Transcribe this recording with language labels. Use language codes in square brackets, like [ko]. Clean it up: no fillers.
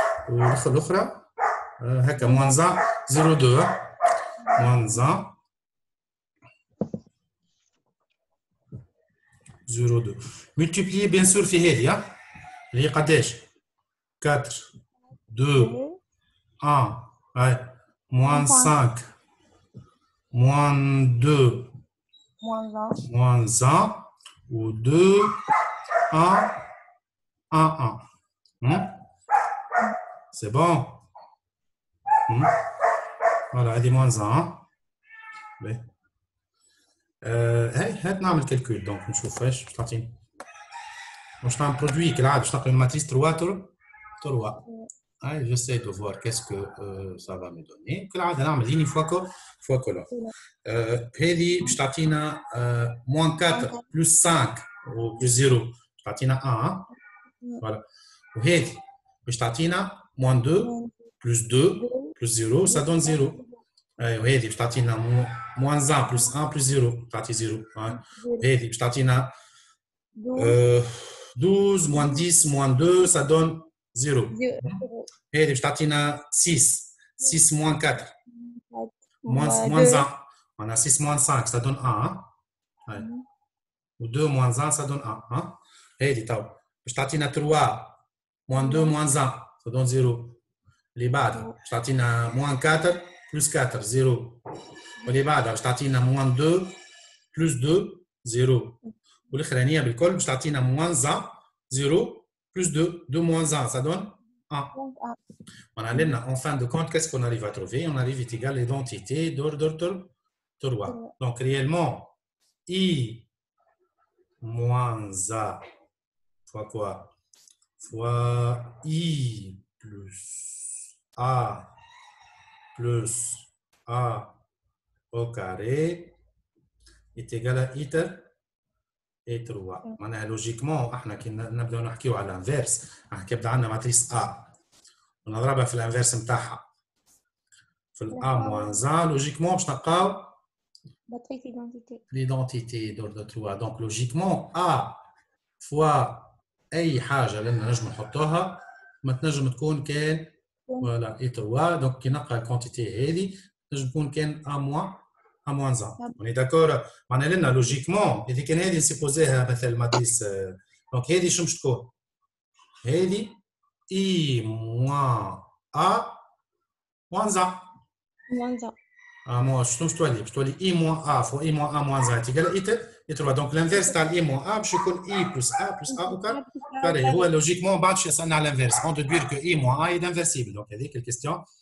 [ar] والأخرى هكا moins 1 0 2 moins 1 0 2. [fr] multiplier bien sûr [ar] في هذه اللي هي قداش؟ 4 2 1. هاي [fr] moins 5 moins 2 moins 1 ou 2 1 1 1. C'est bon? Voilà, [ar] هذه moins 1. هاي هات نعمل كالكول. دونك نشوف ايش باش تعطيني. باش نعمل برودوي كالعاده باش نقرا الماتريس 3 3. هاي [fr] j'essaie de voir qu'est-ce que ça va me donner. [ar] كالعاده نعمل ليني فوا كولون. هذه باش تعطينا moins 4 plus 5 ou plus 0 باش تعطينا 1. [fr] فوالا. [ar] وهذه باش تعطينا moins 2 plus 2 plus 0 [fr] ça donne 0. [ar] وهذه باش تعطينا moins 1 plus 1 plus 0 تعطي 0. وهذه باش تعطينا 12 moins 10 moins 2 [fr] ça donne 0. [ar] هذه باش تعطينا 6 6 moins 4 moins 1. [fr] On a 6 moins 5 ça donne 1. ou 2 moins 1 ça donne 1. [ar] هذه تو باش تعطينا 3 moins 2 moins 1 [fr] ça donne 0. [ar] اللي بعدها باش تعطينا moins 4 plus 4 0. واللي بعدها باش تعطينا moins 2 plus 2 0. والاخرانيه بالكل باش تعطينا moins 1 0 plus 2 2 moins 1 [fr] ça donne 1. On a en fin de compte qu'est-ce qu'on arrive à trouver? On arrive à égaler l'identité d'ordre 3. Donc réellement i moins a fois quoi? Fois i plus a plus a au carré est égal à i [ar] et 3 معناها لوجيكمون احنا كي نبداو نحكيو على الانفيرس احنا كي يبدا عندنا ماتريس ا ونضربها في الانفيرس نتاعها في الA moins 1 logiquement باش نلقاو [fr] matrice identité. l'identité d'ordre 3 donc logiquement A fois [ar] أي حاجة اللي نجم نحطوها ما تنجم تكون كان فوالا اي 3 دونك كي نلقى الكونتيتي هذه تنجم تكون كان A moins 1 [fr] on est d'accord [ar] معناها لنا لوجيكمون إذا كان هذه نسيبوزيها مثل ماتريس دونك هذه شو باش تكون؟ هذه I moins A moins 1 [fr] Moins 1. Ah, moi, je te dis I moins A fois I moins A moins 1 est égal à I 3. Donc, l'inverse de I moins A, je connais I plus A au carré. Ouais, logiquement, c'est à l'inverse. On doit dire que I moins A est inversible. Donc, il y a quelques questions.